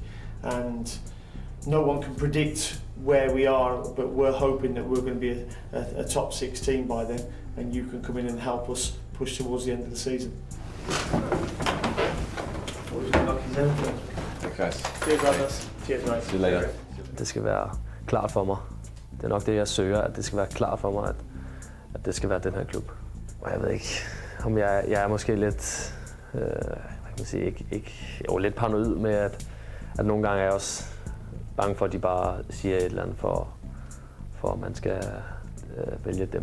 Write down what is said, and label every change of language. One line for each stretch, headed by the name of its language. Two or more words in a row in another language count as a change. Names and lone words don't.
English: And no one can predict where we are, but we're hoping that we're going to be a top 6 team by then, and you can come in and help us push towards the end of the season. Okay. Cheers, brothers. Cheers, mate. See you later.
Danish: Det skal være klart for mig. Det er nok det, jeg søger, at det skal være klart for mig, at det skal være den her klub. Og jeg ved ikke, om jeg er måske lidt, hvad kan man sige, lidt paranoid med, at nogle gange er jeg også bange for, at de bare siger et eller andet, for at man skal vælge dem.